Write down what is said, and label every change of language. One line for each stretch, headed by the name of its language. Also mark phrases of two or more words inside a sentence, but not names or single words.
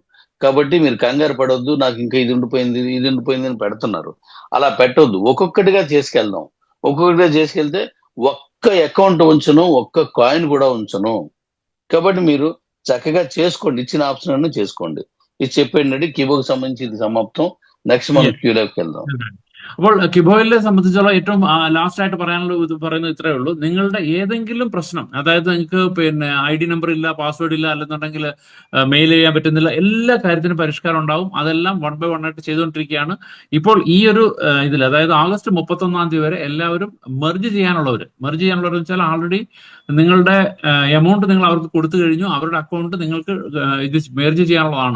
Telugu: కాబట్టి మీరు కంగారు పడొద్దు, నాకు ఇంకా ఇది ఉండిపోయింది అని పెడుతున్నారు. అలా పెట్టొద్దు, ఒక్కొక్కటిగా చేసుకెళ్దాం. ఒక్కొక్కటిగా చేసుకెళ్తే ఒక్క అకౌంట్ ఉంచను, ఒక్క కాయిన్ కూడా ఉంచను. కాబట్టి మీరు చక్కగా చేసుకోండి, ఇచ్చిన ఆప్షన్ అన్ని చేసుకోండి. ఇది చెప్పేయండి. కిబోకి సంబంధించి ఇది సమాప్తం. నెక్స్ట్ మనం క్యూలోకి వెళ్దాం.
Malayalam: അപ്പോൾ കിബോയിലെ സംബന്ധിച്ചുള്ള ഏറ്റവും ലാസ്റ്റ് ആയിട്ട് പറയുന്നത് ഇത്രയേ ഉള്ളൂ. നിങ്ങളുടെ ഏതെങ്കിലും പ്രശ്നം, അതായത് നിങ്ങൾക്ക് പിന്നെ
English: ID number
Malayalam: ഇല്ല, പാസ്വേഡ് ഇല്ല, അല്ലെന്നുണ്ടെങ്കിൽ മെയിൽ ചെയ്യാൻ പറ്റുന്നില്ല, എല്ലാ കാര്യത്തിനും പരിഷ്കാരം ഉണ്ടാവും. അതെല്ലാം
English: 1 by 1
Malayalam: ആയിട്ട് ചെയ്തുകൊണ്ടിരിക്കുകയാണ്. ഇപ്പോൾ ഈ ഒരു ഇതിൽ, അതായത് ആഗസ്റ്റ് 31 വരെ എല്ലാവരും മെർജ് ചെയ്യാനുള്ളവർ വെച്ചാൽ ആൾറെഡി നിങ്ങളുടെ എമൗണ്ട് നിങ്ങൾ അവർക്ക് കൊടുത്തു കഴിഞ്ഞു, അവരുടെ അക്കൗണ്ട് നിങ്ങൾക്ക് ഇത് മെർജ് ചെയ്യാനുള്ളതാണ്.